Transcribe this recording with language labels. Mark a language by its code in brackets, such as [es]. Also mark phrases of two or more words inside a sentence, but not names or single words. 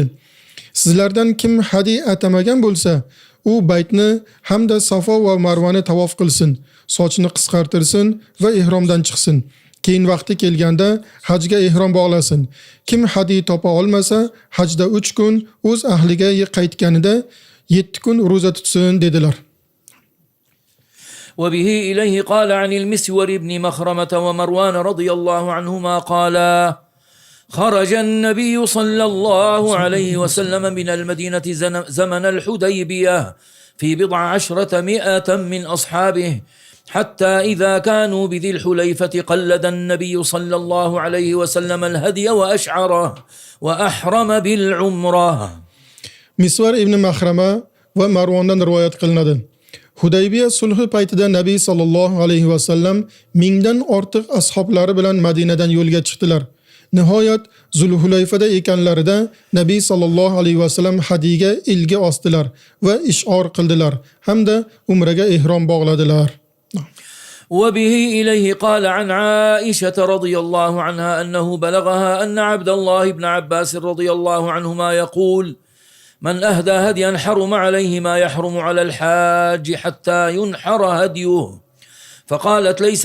[uz] Sizlardan kim hadiy atamagan bo'lsa, u baytni hamda Safo va Marvani tavof qilsin, sochini qisqartirsin va ihromdan chiqsin. Keyin vaqti kelganda hajga ihrom bog'lasin. Kim hadiy topa olmasa, hajda 3 kun o'z ahliga qaytganida 7 kun roza tutsin dedilar. [ar] وبه إليه قال عن المسور بن مخرمة ومروان رضي الله عنهما قالا خرج النبي صلى الله عليه وسلم من المدينة زمن الحديبية في 10 من أصحابه حتى إذا كانوا بذي الحليفة قلد النبي صلى الله عليه وسلم الهدي وأشعره وأحرم بالعمرة. [uz] Misvar ibn Mahrama va Marvondan rivoyat qilinadi. Hudaybiya sulhi paytida Nabiy [ar] صلى الله عليه وسلم [uz] mingdan ortiq ashablari bilan Madinadan yo'lga chiqdilar. Nihoyat Zulhulayfada ekanlarida Nabiy [ar] صلى الله عليه وسلم [uz] hadiyga ilgi osdilar va ish'or qildilar hamda umraga ihrom bog'ladilar. [ar] وبه إليه قال عن عائشة رضي الله عنها أنه بلغها أن عبد الله بن عباس رضي الله عنهما يقول من أهدى هديا حرم عليه ما يحرم على الحاج حتى ينحر هديه فقالت